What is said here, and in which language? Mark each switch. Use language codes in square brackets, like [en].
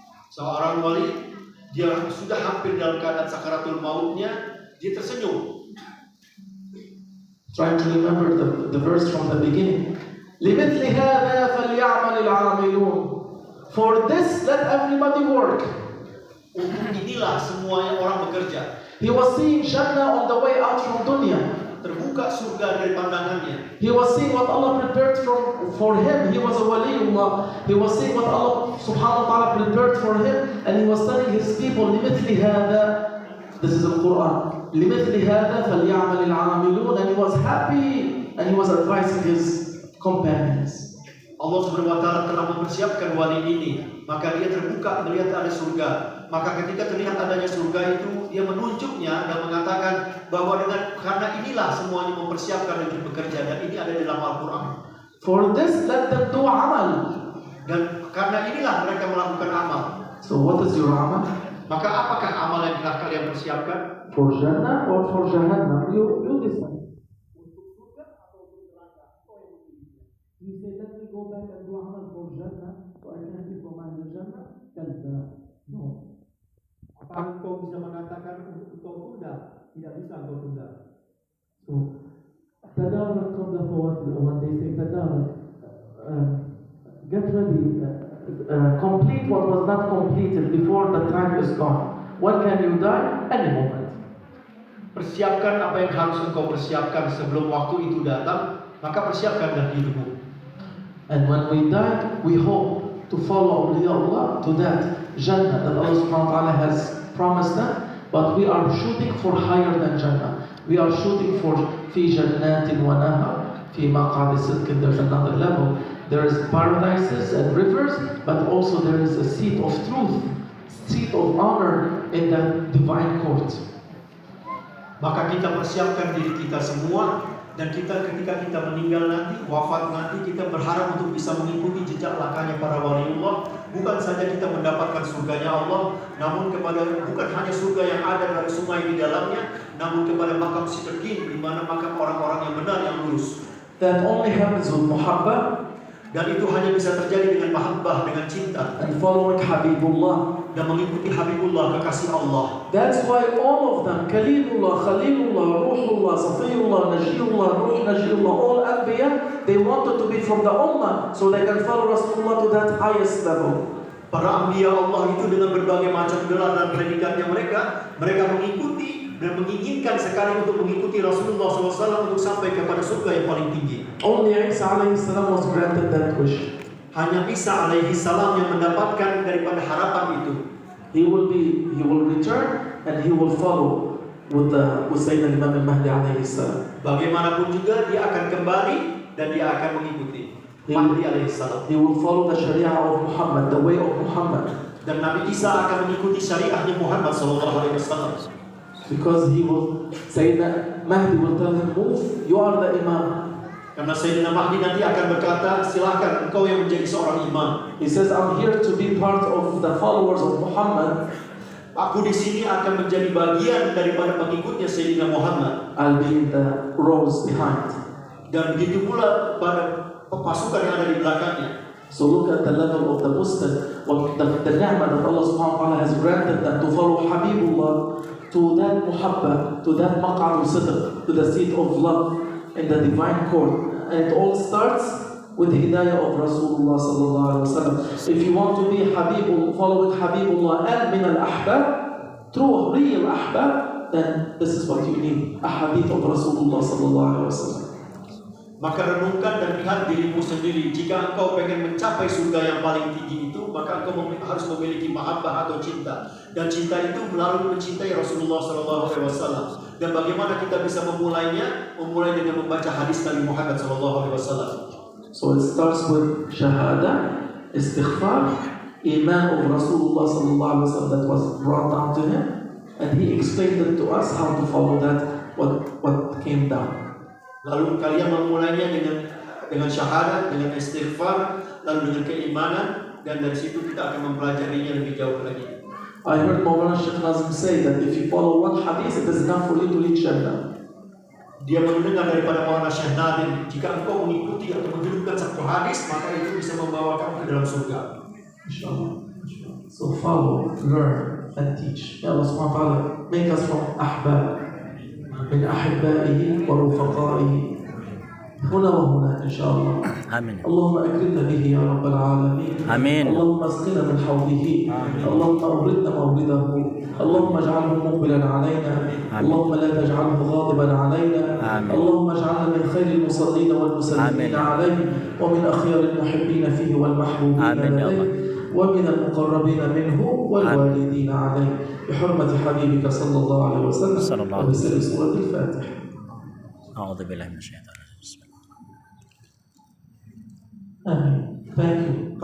[id] Seorang wali, dia sudah hampir dalam keadaan sakaratul mautnya, dia tersenyum. [en] Trying to remember the verse from the beginning. [ar] لِمِثْلِ هَذَا فَلْيَعْمَلِ الْعَامِلُونَ. [en] For this, let everybody work. [id] Untuk inilah semuanya orang bekerja. [en] He was seeing Jannah on the way out from dunya. [id] Terbuka surga dari pandangannya. [en] He was seeing what Allah prepared for him. He was a waliullah. He was seeing what Allah subhanahu wa ta'ala prepared for him, and he was telling his people, [ar] لِمِثْلِ هَذَا. [en] This is the Quran. [ar] لِمِثْلِ هَذَا فَلْيَعْمَلِ الْعَامِلُونَ. [en] And he was happy, and he was advising his companions. [id] Allah Subhanahu wa taala telah mempersiapkan wali ini, maka dia terbuka melihat ada surga. Maka ketika terlihat adanya surga itu, dia menunjuknya dan mengatakan bahwa karena inilah semuanya mempersiapkan untuk bekerja, dan ini ada dalam Al-Quran. [en] For this, let them do amal. [id] Dan karena inilah mereka melakukan amal. [en] So what is your amal? [id] Maka apakah amal yang telah kalian persiapkan? [en] For Jannah or for Jahannam? You decide. You say, let me go back and do amal for Jannah, so I can be from the Jannah. No. [id] Apakah engkau bisa mengatakan engkau tunda? Tidak bisa engkau tunda. [en] So, [ar] تدارك قبل فوات الأوان. [en] They say [ar] تدارك. [en] Get ready. Complete what was not completed before the time is gone. When can you die? Any moment. [id] Persiapkan apa yang harus engkau persiapkan sebelum waktu itu datang. Maka persiapkanlah hidupmu. [en] And when we die, we hope to follow awliya Allah to that Jannah that Allah subhanahu wa ta'ala has promised them, but we are shooting for higher than Jannah. We are shooting for [ar] fi jannatin wa nahar, fi maq'adi sidqin. [en] There's another level. There is paradises and rivers, but also there is a seat of truth, seat of honor in that divine court. [id] Maka kita persiapkan diri kita semua. Dan ketika kita meninggal nanti, wafat nanti, kita berharap untuk bisa mengikuti jejak langkahnya para waliullah. Bukan saja kita mendapatkan surganya Allah, namun bukan hanya surga yang ada dari sungai di dalamnya, namun kepada makam siddiqin, di mana makam orang-orang yang benar yang lurus. [en] That only happens with muhabbah. [id] Dan itu hanya bisa terjadi dengan mahabbah, dengan cinta. [en] And following Habibullah. [id] Dan mengikuti Habibullah, kekasih Allah. [en] That's why all of them, Kalimullah, Khalilullah, Ruhullah, Safiyullah, Najiyullah, Ruh Najiyullah, all Anbiya, they wanted to be from the Ummah, so they can follow Rasulullah to that highest level. [id] Para Anbiya Allah itu dengan berbagai macam gelar dan predikatnya mereka mengikuti dan menginginkan sekali untuk mengikuti Rasulullah SAW untuk sampai kepada surga yang paling tinggi. [en] Only Isa alaihi salam was granted that wish. [id] Hanya Isa alaihi salam yang mendapatkan daripada harapan itu. [en] He will return and he will follow with Sayyidina Imam al-Mahdi alaihi salam. [id] Bagaimanapun juga dia akan kembali dan dia akan mengikuti Mahdi alaihi salam. [en] He will follow the Sharia of Muhammad, the way of Muhammad. [id] Dan Nabi Isa akan mengikuti syariahnya Muhammad sallallahu alaihi wasallam. [en] Because Sayyidina Mahdi will tell him, move, you are the Imam. [id] Karena Sayyidina Mahdi nanti akan berkata, silakan engkau yang menjadi seorang imam. [en] He says, I'm here to be part of the followers of Muhammad. [id] Aku di sini akan menjadi bagian daripada pengikutnya Sayyidina Muhammad. [en] I'll be in the rows behind. [id] Dan begitu pula pada pasukan yang ada di belakangnya. [en] So look at the level of the Muslim, what the ni'mah that Allah subhanahu wa ta'ala has granted them to follow Habibullah, to that muhabba, to that maq'ad sidq, to the seat of love in the divine court. And it all starts with the hidayah of Rasulullah sallallahu alaihi wasallam. If you want to be Habibullah, following Habibullah and min al-ahbab, true real ahbab, then this is what you need, a hadith of Rasulullah sallallahu alaihi wasallam. [id] Maka renungkan dan lihat dirimu sendiri. Jika engkau pengen mencapai surga yang paling tinggi itu, maka engkau harus memiliki mahabbah atau cinta. Dan cinta itu melalui mencintai Rasulullah SAW. Dan bagaimana kita bisa memulainya? Memulai dengan membaca hadis Nabi Muhammad SAW. [en] So it starts with shahada, istighfar, iman of Rasulullah SAW that was brought down to him, and he explained it to us how to follow that, what came down. [id] Lalu kalian memulainya dengan syahadat, dengan istighfar, lalu dengan keimanan, dan dari situ kita akan mempelajarinya lebih jauh lagi. [en] I heard Maulana Sheikh Nazim say that if you follow one hadith, it is enough for you to reach Jannah. [id] Dia mendengar daripada Maulana Syekh Nazim, jika engkau mengikuti atau menghidupkan satu hadis, maka itu bisa membawa kamu ke dalam surga. [ar] Inshallah. [en] So follow, learn, and teach. Ya Allah subhanahu wa ta'ala, make us from ahbab, [ar] من أحبائه ورفقائه هنا وهناك إن شاء الله. آمين. اللهم أكرمنا به يا رب العالمين. آمين. اللهم اسقنا من حوضه. اللهم أوردنا مورده. اللهم اجعله مقبلا علينا. اللهم لا تجعله غاضبا علينا. اللهم اجعلنا من خير المصلين والمسلمين عليه ومن أخيار المحبين فيه والمحبوبين لديه ومن المقربين منه والوالدين عليه بحرمة حبيبك صلى الله عليه وسلم وبسر سورة الفاتحة. أعوذ بالله من الشيطان الرجيم. آمين. [en] Thank you.